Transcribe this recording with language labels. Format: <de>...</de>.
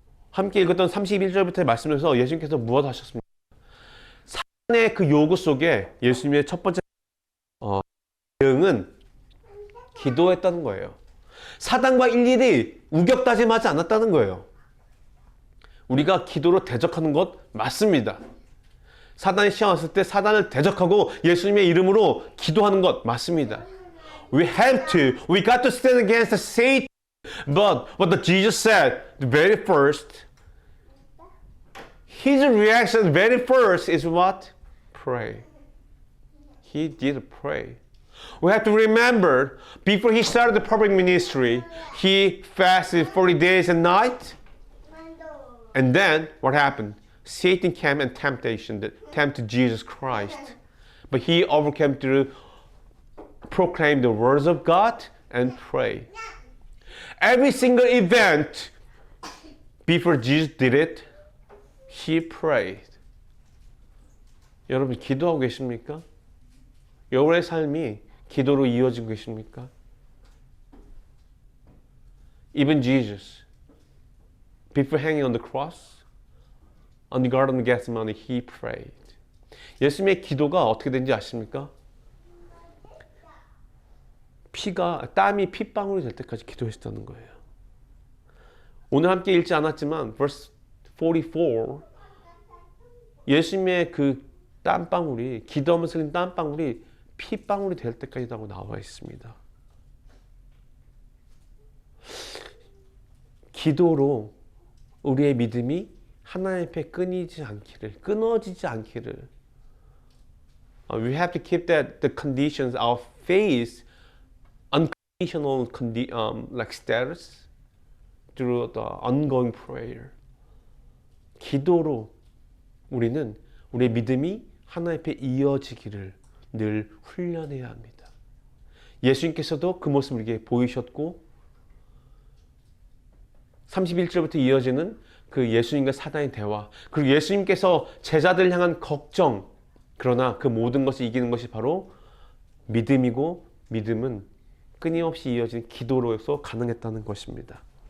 <ko>함께 읽었던 31절부터의 말씀에서 예수님께서 무엇 하셨습니까? 사단의 그 요구 속에 예수님의 첫 번째 대응은 기도했다는 거예요. 사단과 일일이 우격다짐하지 않았다는 거예요. 우리가 기도로 대적하는 것 맞습니다. 사단이 시험 왔을 때 사단을 대적하고 예수님의 이름으로 기도하는 것 맞습니다.</ko> <en>We got to stand against Satan. But what Jesus said, the very first, his reaction, the very first is what? Pray. He did pray. We have to remember, before he started the public ministry, he fasted 40 days and nights. And then, what happened? Satan came and tempted Jesus Christ. But he overcame through proclaim the words of God and pray. Every single event, before Jesus did it, he prayed.</en> <ko>여러분 기도하고 계십니까? 여러분의 삶이 기도로 이어지고 계십니까?</ko> <en>Even Jesus, before hanging on the cross, on the Garden of Gethsemane, he prayed.</en> <ko>예수님의 기도가 어떻게 된지 아십니까? 땀이 핏방울이 될 때까지 기도했다는 거예요. 오늘 함께 읽지 않았지만 verse 44, 예수님의 그 땀방울이, 기도하면서 흘린 땀방울이 핏방울이 될 때까지라고 나와 있습니다. 기도로 우리의 믿음이 하나님 앞에 끊어지지 않기를.</ko> <en>We have to keep the conditions, our faith, unconditional like status through the ongoing prayer.</en> <ko>기도로 우리는 우리의 믿음이 하나님 앞에 이어지기를 늘 훈련해야 합니다. 예수님께서도 그 모습을 우리에게 보이셨고 31절부터 이어지는 그 예수님과 사단의 대화, 그리고 예수님께서 제자들을 향한 걱정, 그러나 그 모든 것을 이기는 것이 바로 믿음이고, 믿음은 끊임없이 이어지는 기도로서 가능했다는 것입니다.</ko>